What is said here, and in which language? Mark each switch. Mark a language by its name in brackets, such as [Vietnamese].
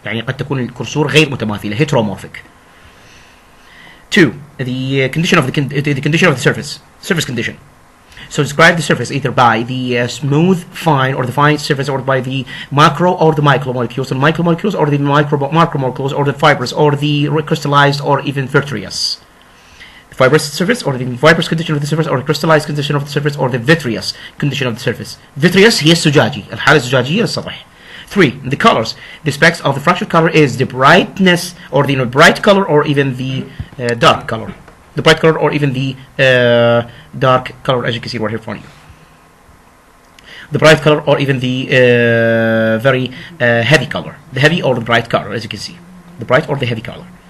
[Arabic] يعني قد تكون الكسور غير متماثلة, heteromorphic. [English] 2. The condition of the surface condition. So describe the surface either by the smooth, fine, or the fine surface, or by the macro or the micromolecules, or micromolecules, or the macromolecules, or the fibers, or the crystallized, or even vitreous. The fibrous surface, or the fibrous condition of the surface, or the crystallized condition of the surface, or the vitreous condition of the surface. [Arabic] Vitreous هي الزجاجي، الحالة الزجاجية للسطح. [English] 3. The colors. The specs of the fractured color is the brightness, or the bright color, or even the dark color. the bright color or even the dark color, as you can see right here in front of you. The bright color or even the very heavy color, the heavy or the bright color, as you can see, the bright or the heavy color.